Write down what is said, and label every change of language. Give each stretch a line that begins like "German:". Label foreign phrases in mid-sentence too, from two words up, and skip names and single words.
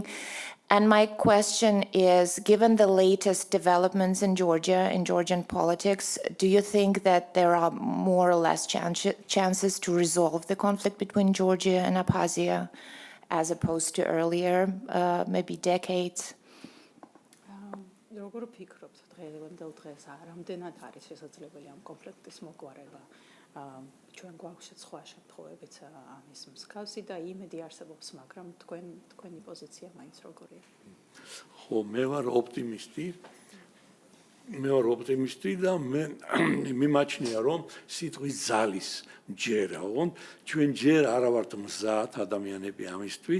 English: And my question is, given the latest developments in Georgia, in Georgian politics, do you think that there are more or less chances to resolve the conflict between Georgia and Abkhazia as opposed to earlier, maybe decades?
Georgian: როგორ ვფიქრობთ დღევანდელ დღეს რამდენად არის შესაძლებელი ამ კონფლიქტის მოგვარება? ჩვენ გვაქვს სხვა შემთხვევებიც ამის მსგავსი და იმედი არსებობს, მაგრამ თქვენი პოზიცია მაინც როგორია? ხო, მე ვარ ოპტიმისტი და მე მიმაჩნია, რომ სიტყვის ძალის მჯერა, ოღონდ ჩვენ ჯერ არა ვართ მზად ადამიანები ამისთვის.